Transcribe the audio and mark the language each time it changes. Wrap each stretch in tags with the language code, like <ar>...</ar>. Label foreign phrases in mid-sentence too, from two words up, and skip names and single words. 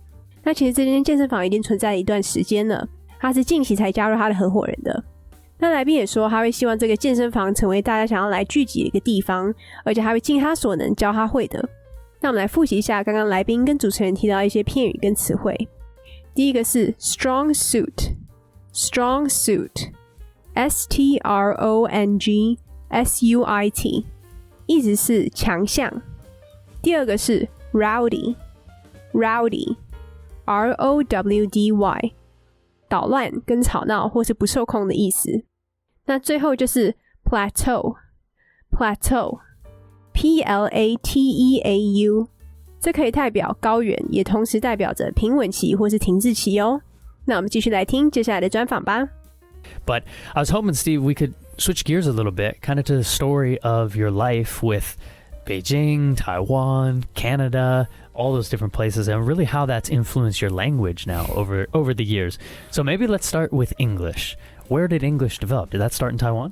<zh>那其实这间健身房已经存在了一段时间了，他是近期才加入他的合伙人的。那来宾也说他会希望这个健身房成为大家想要来聚集的一个地方，而且他会尽他所能教他会的。那我们来复习一下刚刚来宾跟主持人提到一些片语跟词汇。第一个是</zh> <en>strong suit， strong suit， S-T-R-O-N-G-S-U-I-T，</en> <zh>意思是强项。第二个是</zh> <en>rowdy， rowdy， R-O-W-D-Y，</en> <zh>捣乱跟吵闹或是不受控的意思。那最后就是</zh> <en>plateau， plateau， P-L-A-T-E-A-U，</en> <zh>这可以代表高原，也同时代表着平稳期或是停滞期哦。那我们继续来听接下来的专访吧。</zh> <en>But I was hoping, Steve, we could switch gears a little bit, kind of to the story of your life with Beijing, Taiwan, Canada, all those different places, and really how that's influenced your language now over the years. So maybe let's start with English. Where did English develop? Did that start in Taiwan?</en>